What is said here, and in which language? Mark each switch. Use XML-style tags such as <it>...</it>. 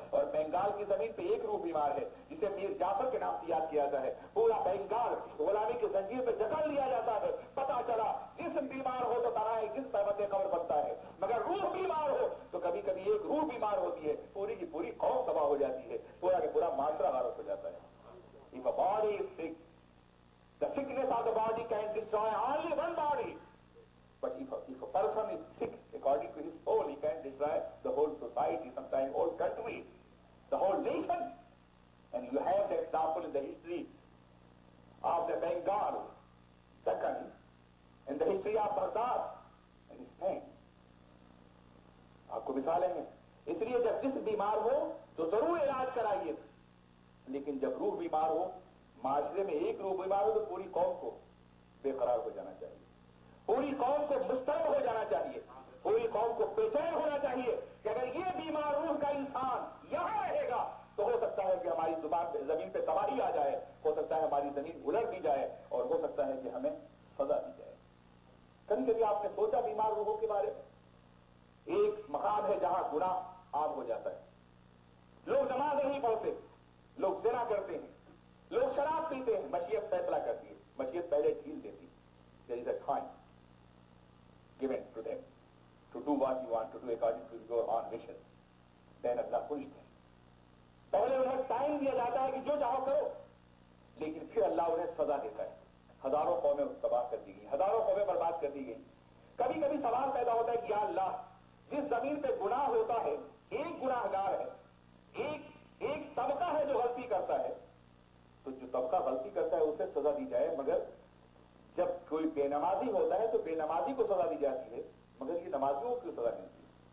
<hi>और बंगाल की जमीन पे एक रूह बीमार है, जिसे मीर जाफर के नाम से याद किया जाता है, पूरा बंगाल गुलामी की जंजीर पे जकड़ लिया जाता है। पता चला जिस्म बीमार हो तो तरह जिस पैबत कब्र बनता है, मगर रूह बीमार हो तो कभी कभी एक रूह बीमार होती है, पूरी की पूरी कौम तबाह हो जाती है, पूरा का पूरा माशरा गारत हो जाता है।</hi> <en>If a body is sick, the sickness of the body can destroy only one body. But if a person is sick, according to his soul, he can destroy the whole society, sometimes whole country, the whole nation. And you have the example in the history of the Bengal, Deccan, in the history of Baghdad and Spain.</en> <hi>आपको मिसालें हैं। इसलिए जब जिस्म बीमार हो तो जरूर इलाज कराइए, लेकिन जब रूह बीमार हो, माशरे में एक रूह बीमार हो तो पूरी कौम को बेकरार हो जाना चाहिए, पूरी कौम को मुस्तैद हो जाना चाहिए, पूरी कौम को बेचैन होना चाहिए कि अगर ये बीमार रूह का इंसान यहां रहेगा तो हो सकता है कि हमारी जमीन पे तबाही आ जाए, हो सकता है हमारी जमीन उलट दी जाए, और हो सकता है कि हमें सजा दी जाए। कभी कभी आपने सोचा बीमार रूहों के बारे में? एक मकान है जहां गुनाह आम हो जाता है, लोग नमाज नहीं पढ़ते, लोग ज़िना करते हैं, लोग शराब पीते हैं, मशीयत फैसला करती है, मशीयत पहले ढील देती है।</hi> <en>There is a time given to them to do what you want to do according to your own wishes. Then Allah punishes them.</en> <hi>पहले उन्हें टाइम दिया जाता है कि जो चाहो करो, लेकिन फिर अल्लाह उन्हें सजा देता है। हजारों कौमें तबाह कर दी गई, हजारों कौमें बर्बाद कर दी गई। कभी कभी सवाल पैदा होता है कि या अल्लाह, जिस जमीन पे गुनाह होता है, एक गुनाहगार है, एक तबका है जो गलती करता है, तो जो तबका गलती करता है उसे सजा दी जाए, मगर जब कोई बेनमाजी होता है तो बेनमाजी को सजा दी जाती है, मगर ये नमाजियों को सजा मिलती है।</hi>